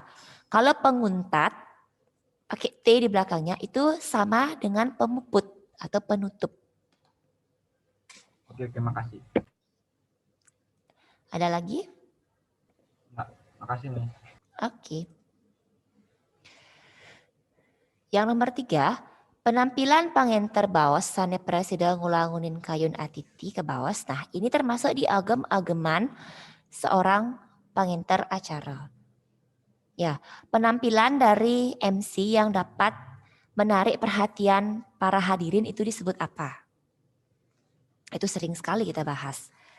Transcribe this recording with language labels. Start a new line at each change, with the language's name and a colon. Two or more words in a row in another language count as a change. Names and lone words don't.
Indonesian: Kalau penguntat pakai T di belakangnya itu sama dengan pemuput atau penutup. Oke, makasih. Ada lagi? Enggak, makasih, Miss. Oke. Yang nomor 3,
Balinese: penampilan pangenter baos sane presiden ngulangunin kayun atiti ke baos.
Indonesian: Nah, ini termasuk di agem-ageman seorang pangenter acara. Ya, penampilan dari MC yang dapat menarik perhatian para hadirin itu disebut apa? Itu sering sekali kita bahas.